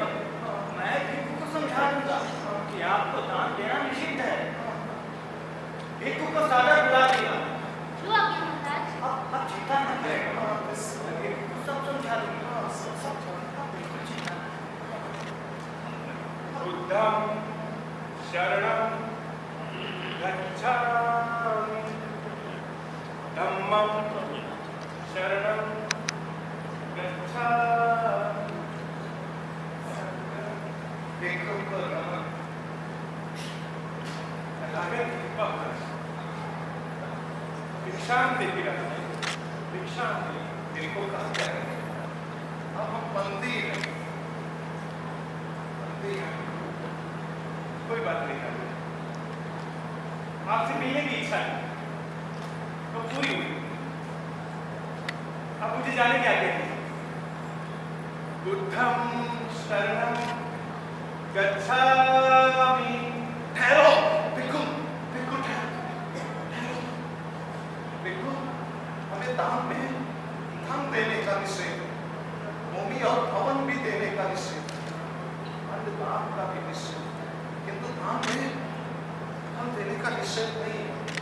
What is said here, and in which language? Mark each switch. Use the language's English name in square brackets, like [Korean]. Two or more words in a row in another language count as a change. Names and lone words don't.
[Hindi] मैं भिक्षु को समझा दूंगा कि आपको दान देना निषिद्ध है। भिक्षु को सादर बुला दिया। जो आज्ञा महाराज। आप चिंता न करें। सब समझा दूंगा। बिल्कुल चिंता न। [Pali] बुद्धं शरणं गच्छामि, धम्मं शरणं गच्छामि। [Hindi] भिक्षु को नमन। भिक्षां देती रहती, भिक्षां दे। भिक्षु कहते हैं अब हम बंदी हैं। कोई बात नहीं करनी। आपसे मिलने की इच्छा है तो पूरी हुई। अब मुझे जाने की आज्ञा है। [Pali] बुद्धं शरणं गच्छामि। [Hindi] ठहरो भिक्षु, भिक्षु, हमें दान में धन देने का निषेध, भूमि और भवन भी देने का निषेध, अन्नदान का भी निषेध, किंतु दान में धन देने का निषेध नहीं है।